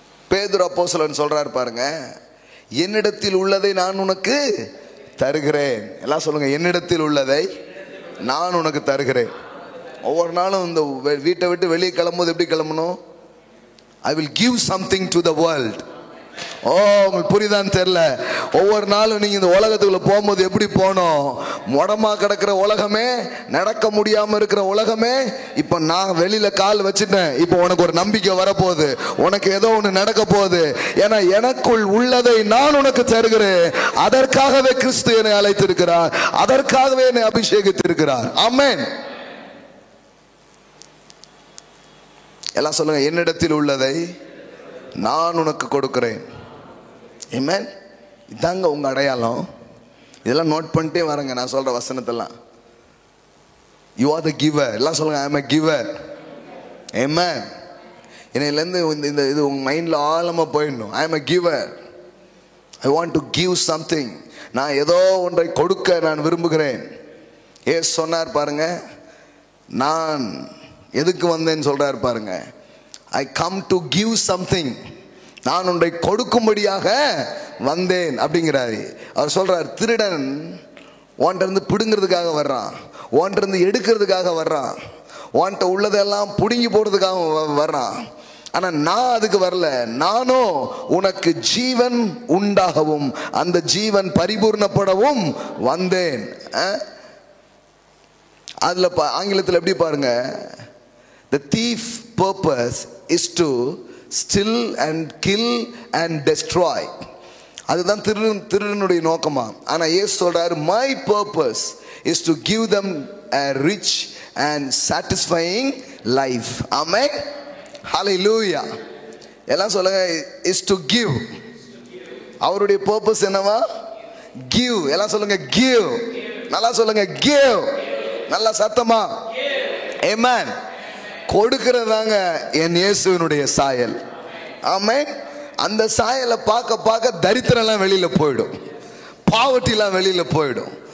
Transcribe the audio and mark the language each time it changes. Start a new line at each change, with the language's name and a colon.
Tamil: பேதுரு அப்போஸ்தலன் சொல்றார் பாருங்க, என்னிடத்தில் உள்ளதை நான் உனக்கு தருகிறேன். எல்லாம் சொல்லுங்க, என்னிடத்தில் உள்ளதை நான் உனக்கு தருகிறேன். ஒவ்வொரு நாளும் இந்த வீட்டை விட்டு வெளியே கிளம்பும்போது எப்படி கிளம்பணும்?
English: I will give something to the world.
Tamil: உங்களுக்கு புரியுதான்னு தெரியல. ஒவ்வொரு நாளும் நீங்க இந்த உலகத்துக்குள்ள போகும்போது எப்படி போனோம்? முடமா கிடக்கிற உலகமே, நடக்க முடியாம இருக்கிற உலகமே, இப்ப நான் வெளியில கால் வச்சுட்டேன், இப்ப உனக்கு ஒரு நம்பிக்கை வரப்போகுது, உனக்கு ஏதோ ஒண்ணு நடக்க போகுது. ஏன்னா எனக்குள் உள்ளதை நான் உனக்கு தருகிறேன். அதற்காகவே கிறிஸ்து என்னை அழைத்திருக்கிறார், அதற்காகவே என்னை அபிஷேகித்திருக்கிறார். ஆமென். எல்லாம் சொல்லுங்க, என்னிடத்தில் உள்ளதை நான் உனக்கு கொடுக்கிறேன். ஆமென். இதாங்க உங்க அடையாளம். இதெல்லாம் நோட் பண்ணிட்டே வரங்க நான் சொல்ற வசனத்தெல்லாம்.
English: You are the giver.
Tamil: எல்லாம் சொல்லுங்க,
English: I am a giver.
Tamil: ஆமென். இன்னையிலேருந்து இந்த இது உங்க மைண்ட்ல ஆழமா போயிடணும்.
English: I am a giver. I want to give something.
Tamil: நான் ஏதோ ஒன்றை கொடுக்க நான் விரும்புகிறேன். ஏசு சொன்னார் பாருங்க, நான் எதுக்கு வந்தேன்னு சொல்றாரு பாருங்க.
English: I come to give something.
Tamil: நான் ஒன்றை கொடுக்கும்படியாக வந்தேன் அப்படிங்கிறாரு. அவர் சொல்றார், திருடன் உன்கிட்ட இருந்து பிடுங்கிறதுக்காக வர்றான், உன்கிட்ட இருந்து எடுக்கிறதுக்காக வர்றான், உன்கிட்ட உள்ளதெல்லாம் பிடுங்கி போடுறதுக்காக வர்றான். ஆனா நான் அதுக்கு வரல. நானும் உனக்கு ஜீவன் உண்டாகவும் அந்த ஜீவன் பரிபூர்ணப்படவும் வந்தேன். அதுல ஆங்கிலத்தில் எப்படி பாருங்க,
English: the thief purpose is to steal and kill and destroy.
Tamil: அதுதான் திருடனுடைய நோக்கமா. ஆனா இயேசு சொல்றாரு,
English: my purpose is to give them a rich and satisfying life. Amen. Hallelujah.
Tamil: எல்லாம் சொல்லுங்க,
English: is to give.
Tamil: அவருடைய purpose என்னவா? give. எல்லாம் சொல்லுங்க, give. நல்லா சொல்லுங்க, give. நல்லா சத்தமா. Amen. கொடுக்கிறதாங்க என் இயேசுவினுடைய சாயல். ஆமென். அந்த சாயலை பார்க்க பார்க்க தரித்திரம்லாம் வெளியில போயிடும், பாவர்ட்டிலாம் வெளியில போயிடும்.